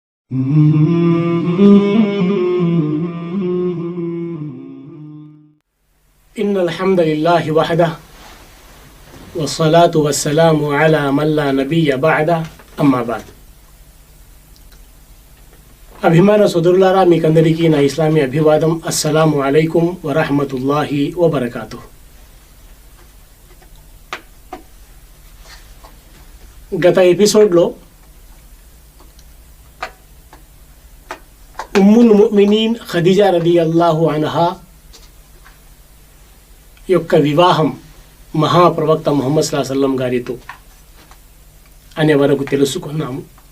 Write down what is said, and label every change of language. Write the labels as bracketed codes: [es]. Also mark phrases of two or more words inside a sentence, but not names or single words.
[ar] إن الحمد لله وحده والصلاة والسلام على من لا نبي بعده أما بعد. [te] అభిమాన సోదరులారా, మీకందరికీ నా ఇస్లామీ అభివాదం. [ar] السلام عليكم ورحمة الله وبركاته. [te] గత ఎపిసోడ్లో [ar] أم المؤمنين [te] ఖదీజా [ar] رضي الله عنها [te] యొక్క వివాహం మహాప్రవక్త ముహమ్మద్ [ar] صلى الله عليه وسلم [te] గారితో అనే వరకు తెలుసుకున్నాము.